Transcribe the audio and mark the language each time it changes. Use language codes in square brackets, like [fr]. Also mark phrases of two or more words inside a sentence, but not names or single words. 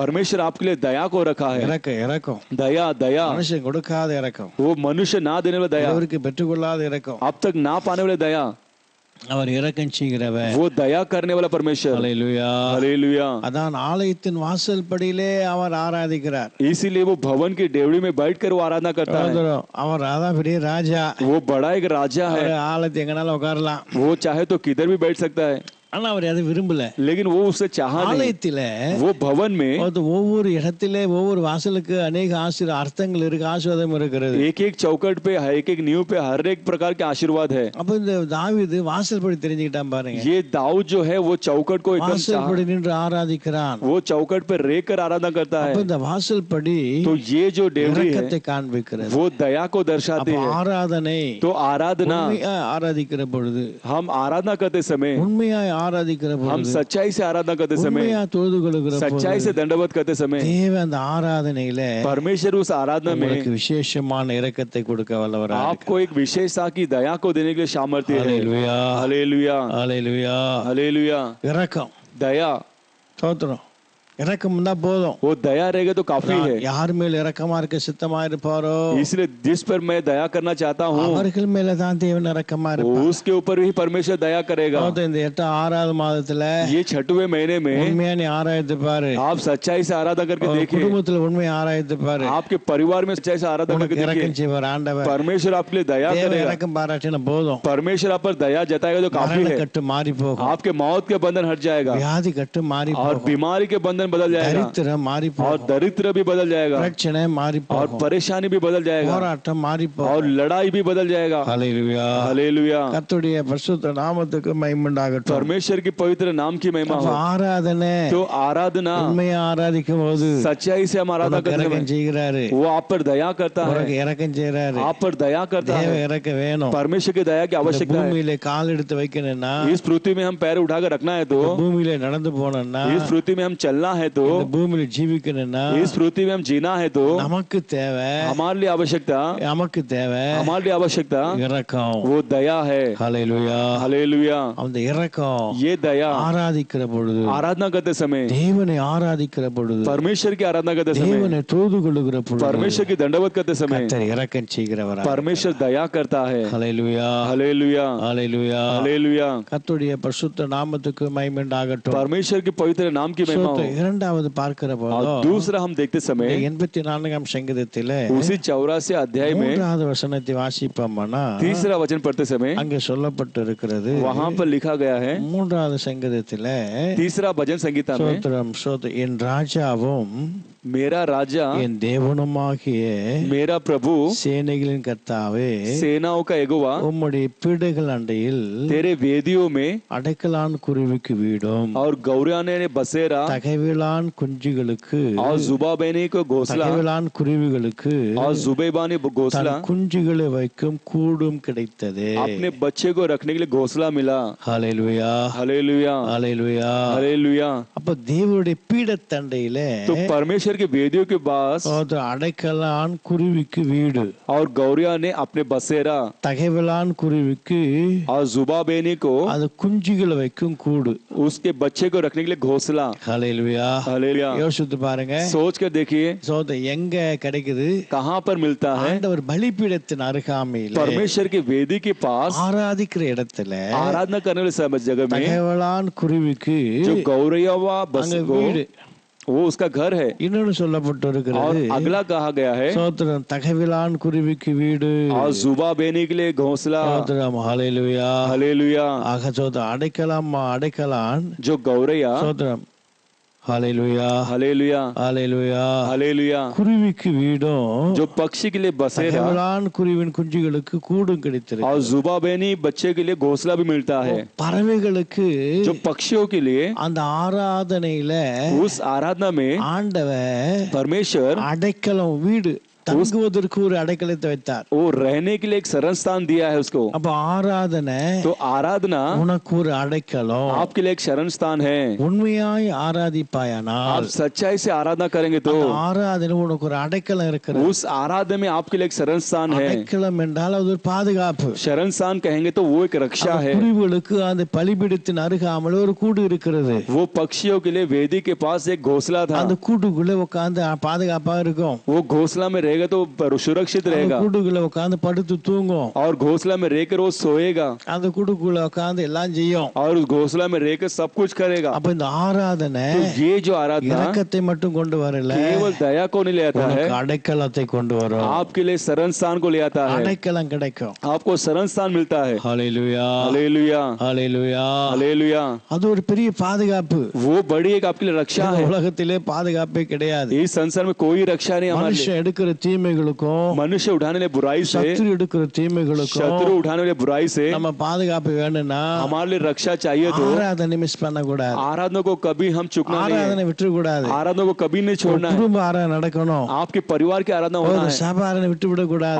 [hi] परमेश्वर आपके लिए दया को रखा है. [ta] இரக்கம் [hi] दया दया [ta] மனுஷன் கொடுக்காத இரக்கம், [hi] वो मनुष्य ना देने वाला दया, [ta] அவருக்கு பெற்றுக்கொள்ளாத இரக்கம், [hi] अब तक ना पाने वाले दया, [ta] அவர் இரக்கம் செய்கிறவர். [hi] वो दया करने वाला परमेश्वर. [ta] ஹல்லேலூயா. [hi] हालेलुया. [ta] அதான் ஆலயத்தின் வாசல் படியிலே அவர் ஆராதிக்கிறார். [hi] इसीलिए वो भवन की डेवड़ी में बैठकर वो आराधना करता है. [ta] அவர் ராதா பெரிய ராஜா. [hi] वो बड़ा एक राजा है. [ta] ஆலயத்தை எங்கனால உட்காரலாம். [hi] वो चाहे तो किधर भी बैठ सकता है. [ta] ஆனா அவர் அதை விரும்பல. [hi] लेकिन वो उससे चाहा नहीं. [ta] ஆலயத்தில [hi] वो भवन में [ta] ஒவ்வொரு இடத்திலே ஒவ்வொரு வாசலுக்கு अनेक அர்த்தங்கள் இருக்கு, ஆசீர்வாதம் இருக்கிறது. [hi] एक एक चौकट पे, एक एक नींव पे हर एक प्रकार के आशीर्वाद है. [ta] அப்ப இந்த தாவீது வாசல் படி தெரிஞ்சுக்கிட்டான் பாருங்க. [hi] ये दाऊद जो है वो चौकट को एकदम [ta] வாசல் படி நின்று ஆராதிக்கிறான். [hi] वो चौकट पे रहकर आराधना करता है. [ta] அப்ப இந்த வாசல் படி [hi] तो ये जो डेवड़ी है [ta] இரக்கத்தை காண்பிக்கிறது. [hi] वो दया को दर्शाती है. [ta] ஆராதனை, [hi] तो आराधना, [ta] ஆராதிக்கிற பொழுது, [hi] हम आराधना करते समय, [ta] உண்மையாய் ஆராதிக்கிற பொழுது, [hi] हम सच्चाई से आराधना करते समय, [ta] உண்மையா தொழுது கொள்ளுகிற பொழுது, [hi] सच्चाई से दंडवत करते समय, [ta] தேவன் அந்த ஆராதனையில [hi] परमेश्वर उस आराधना में [ta] உங்களுக்கு விசேஷமான இரக்கத்தை கொடுக்க வல்லவராக இருக்கிறார். [hi] आपको एक विशेषता की दया को देने के लिए सामर्थ्य है. हालेलुया, हालेलुया, हालेलुया. हालेलुया. [ta] இரக்கம், [hi] दया, [ta] ஸ்தோத்திரம். இரக்கம் இருந்தா போதும். [hi] वो दया रहेगा तो काफी है. [ta] யார் மேல் இரக்கமா இருக்க சித்தமா இருப்பாரோ [hi] इसलिए जिस पर मैं दया करना चाहता हूँ [ta] அவர்கள் மேல தான் தேவன் இரக்கமா இருப்பார். [hi] उसके ऊपर भी परमेश्वर दया करेगा. [ta] இந்த 6வது மாதத்துல [hi] ये 6वें महीने में [ta] உண்மையா நீ ஆராய்ந்து பாரு. [hi] आप सच्चाई से आराधना करके देखिए. [ta] குடும்பத்துல உண்மையா ஆராய்ந்து பாரு. [hi] आपके परिवार में सच्चाई से आराधना करके [ta] இரக்கம் [hi] देखिए. [ta] செய்வார் ஆண்டவர். [hi] परमेश्वर आपके लिए दया [ta] தேவன் [hi] करेगा. [ta] இரக்கம் பாராட்டினா போதும். [hi] परमेश्वर आप पर दया जताएगा तो काफी है. [ta] கட்டு மாறி போகும். [hi] आपके मौत के बंधन हट जाएगा [ta] வியாதி கட்டு மாறி [hi] और [ta] போகும். [hi] बीमारी के बंधन बदल जाएगा [ta] மாறி [hi] और दरिद्र भी बदल जाएगा [ta] பிரச்சனை மாறி [hi] और परेशानी भी बदल जाएगा [ta] போராட்டம் மாறி [hi] और लड़ाई भी बदल जाएगा. [ta] ஹல்லேலூயா, [hi] हालेलुया. [ta] கர்த்தருடைய பரிசுத்த நாமத்துக்கு மகிமை உண்டாகட்டும். [hi] परमेश्वर की पवित्र नाम की महिमा हो. [ta] ஆராதனை, [hi] तो आराधना, [ta] உண்மையா ஆராதிக்கும் போது [hi] सच्चाई से हम आराधना करते [ta] இரக்கம் [hi] हैं, [ta] செய்கிறாரு. [hi] वो आप पर दया करता है. [ta] இரக்கம் செய்கிறாரு. [hi] आप पर दया करता [ta] தேவ [hi] है. [ta] இரக்கம் வேணும். [hi] परमेश्वर की दया की आवश्यकता है. [ta] பூமியில கால் எடுத்து வைக்கணும்னா, [hi] इस पृथ्वी में हम पैर उठाकर रखना है तो, [ta] பூமியில நடந்து போனோம்னா, [hi] इस पृथ्वी में हम चलना है तो, [ta] பூமியில ஜீவிக்கணும்னா, [hi] इस पृथ्वी में हम जीना है तो, [ta] நமக்கு தேவை, [hi] हमारे लिए आवश्यकता, [ta] நமக்கு தேவை [hi] हमारे लिए आवश्यकता [ta] இரக்கம். [hi] वो दया है. [ta] ஹல்லேலூயா. [hi] हालेलुया. [ta] அந்த இரக்கம் [hi] ये दया [ta] ஆராதிக்கிற பொழுது, [hi] आराधना करते समय, [ta] தேவனை ஆராதிக்கிற பொழுது, [hi] परमेश्वर की आराधना करते समय, [ta] தேவனை தொழுது கொள்ளுகிற பொழுது, [hi] परमेश्वर की दंडवत करते समय [ta] கர்த்தர் இரக்கம் செய்கிறவராக [hi] परमेश्वर दया करता है. [ta] ஹல்லேலூயா, [hi] हालेलुया, [ta] ஹல்லேலூயா. [hi] हालेलुया. [ta] கர்த்தருடைய பரிசுத்த நாமத்துக்கு மகிமை உண்டாகட்டும். [hi] परमेश्वर के पवित्र नाम की महिमा हो. [ta] இரண்டாவது பார்க்கிற [hi] और [ta] போது [hi] दूसरा हम देखते समय [ta] 84ஆம் சங்கீதத்திலே [hi] उसी 84 अध्याय में [ta] 3வது வசனத்தை வாசிப்போம்னா, [hi] तीसरा वचन पढ़ते समय [ta] அங்கே சொல்லப்பட்டு இருக்கிறது. [hi] वहां पर लिखा गया है, [ta] 3வது சங்கீதத்திலே [hi] तीसरा भजन संगीता में, [ta] ஸ்தோத்திரம், என் ராஜாவும் [hi] मेरा राजा, [ta] என் தேவனுமாகிய [hi] मेरा प्रभु, [ta] சேனைகளின் கர்த்தாவே, [hi] सेनाओं का यहोवा, [ta] உம்முடைய பீடைகள் அண்டையில் [hi] तेरे वेदियों में [ta] அடைக்கலான் குருவிக்கு வீடும், [hi] और गौरियाने ने बसेरा, [ta] தகைவிலான் குஞ்சுகளுக்கு, [hi] और जुबाबेनी को घोंसला, [ta] தகைவிலான் குருவிகளுக்கு [hi] और जुबेबानी घोंसला, [ta] தன் குஞ்சுகளை வைக்கும் கூடும் கிடைத்தது. [hi] अपने बच्चे को रखने के लिए घोंसला मिला. [ta] ஹல்லேலூயா, [hi] हालेलुया, [ta] ஹல்லேலூயா. [hi] हालेलुया. [ta] அப்ப தேவனுடைய பீடத்தண்டையில [hi] तो परमेश्वर के वेदियों के पास [ta] அடைக்கலான் குருவிக்கு வீடு, [hi] और गौरिया ने अपने बसेरा, [ta] தகைவிலான் குருவிக்கு [hi] और जुबाबेनी को [ta] அது குஞ்சுகளை வைக்கும் கூடு. [hi] उसके बच्चे को रखने के लिए घोंसला. [ta] ஹல்லேலூயா. [hi] हालेलुया. [ta] யோசித்து பாருங்க, [hi] सोच कर देखिए [ta] எங்க கிடைக்குது? [hi] कहाँ पर मिलता है? [ta] ஆண்டவர் பலிபீடத்தின் அருகாமையில, [hi] परमेश्वर की वेदी के पास [ta] ஆராதிக்கிற இடத்துல [hi] आराधना करने वाले समय जगह में [ta] தகைவிலான் குருவிக்கு [hi] जो गौरैया बस [ta] அங்க வீடு, [hi] वो उसका घर है. [ta] இன்னொன்னு சொல்லப்பட்டு [hi] और [ta] இருக்கிறது. [hi] अगला कहा गया है, [ta] சோத்திரம், தகைவிலான் குருவிக்கு வீடு, [hi] और जुबा बेनी के लिए घोंसला. [ta] சோத்திரம், ஹல்லேலூயா. [hi] हालेलुया. [ta] ஆக சோத்திரம், அடைக்கலான், [hi] जो गौरैया, [ta] சோத்திரம், ஹல்லேலூயா, [hi] हालेलुया, [ta] ஹல்லேலூயா. [hi] हालेलुया. [ta] குருவிக்கு வீடும், [hi] जो पक्षी के लिए बसेरा, [ta] தகைவிலான் குருவின் குஞ்சுகளுக்கு கூடும் கிடைத்திருக்கு. [hi] और जुबा बेनी बच्चे के लिए घोंसला भी मिलता है. [ta] பறவைகளுக்கு, [hi] जो पक्षियों के लिए [ta] அந்த ஆராதனையில [hi] उस आराधना में [ta] ஆண்டவர் [hi] परमेश्वर [ta] அடைக்கலம் வீடு, தங்குவதற்கு ஒரு அடைக்கலத்தை வைத்தார். [hi] वो रहने के लिए एक शरण स्थान दिया है उसको. [ta] அப்ப ஆராதனை [hi] तो आराधना [ta] உனக்கு ஒரு அடைக்கலம். [hi] आपके लिए एक शरण स्थान है. [ta] உண்மையாய் ஆராதிப்பாயானால் [hi] आप सच्चाई से आराधना करेंगे तो [ta] ஆராதனை உனக்கு ஒரு அடைக்கலம் இருக்கிறது. [hi] उस आराधना में आपके लिए एक शरण स्थान है. [ta] அடைக்கலம் என்றால் அது ஒரு பாதுகாப்பு. [hi] शरण स्थान कहेंगे तो वो एक रक्षा है. [ta] குருவிகளுக்கு அந்த பலிபீடத்தின் அருகாமல் ஒரு கூடு இருக்கிறது. [hi] वो पक्षियों के लिए वेदी के पास एक घोंसला था. [ta] அந்த கூட்டுக்குள்ள உட்கார்ந்து பாதுகாப்பா இருக்கும். [hi] वो घोंसला में रहेगा तो सुरक्षित रहेगा. [ta] கூட்டுக்குள்ள உட்கார்ந்து படுத்து தூங்கும். [hi] और घोंसला में रहकर वो सोएगा. [ta] அந்த கூட்டுக்குள்ள உட்கார்ந்து எல்லாம் செய்யும். [hi] और उस घोंसला में रहकर सब कुछ करेगा. [ta] அப்ப இந்த ஆராதனை [hi] तो ये जो आराधना [ta] இரக்கத்தை மட்டும் கொண்டு வரல, [hi] केवल दया को नहीं ले आता है, [ta] அடைக்கலத்தை கொண்டு வரும். [hi] आपके लिए शरण स्थान को ले आता है. [ta] அடைக்கலம் கிடைக்கும். [hi] आपको शरण स्थान मिलता है. [ta] ஹல்லேலூயா, [hi] हालेलुया, [ta] ஹல்லேலூயா. [hi] हालेलुया. [ta] அது ஒரு பெரிய பாதுகாப்பு. [hi] वो बड़ी एक आपके लिए रक्षा है. [ta] உலகத்திலே பாதுகாப்பே கிடையாது. [hi] इस संसार में कोई रक्षा नहीं हमारे लिए. [ta] மனுஷன் எடுக்கிற தீமைகளுக்கும், [hi] मनुष्य उठाने वाले बुराई से, [ta] சத்துரு எடுக்கிற தீமைகளுக்கும், [hi] शत्रु उठाने वाले बुराई से [ta] நம்ம பாதுகாப்பு வேணும்னா [hi] हमारे लिए रक्षा चाहिए तो [ta] ஆராதனை மிஸ் பண்ண கூடாது. [hi] आराधना को कभी हम चुकना नहीं है. [ta] ஆராதனை விட்டு கூடாது. [hi] आराधना को कभी नहीं छोड़ना है. [ta] குடும்ப ஆராதனை நடக்கணும். [hi] आपके परिवार की आराधना होना है. [ta] சபை ஆராதனை விட்டு விட கூடாது.